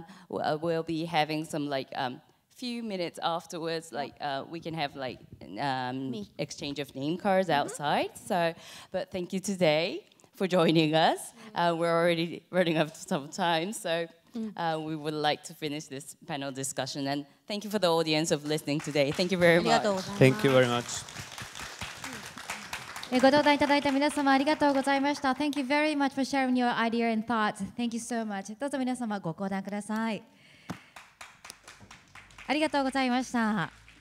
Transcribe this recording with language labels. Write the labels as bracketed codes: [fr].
[en] We'll be having some few minutes afterwards, we can have exchange of name cards outside. So, but thank you today for joining us. We're already running out of time, so we would like to finish this panel discussion. And thank you for the audience of listening today. Thank you very much. Thank you very much. [ja] ご登壇いただいた皆様ありがとうございました。 [en] Thank you very much for sharing your idea and thoughts. Thank you so much. [ja] どうぞ皆様ご講談ください。ありがとうございました。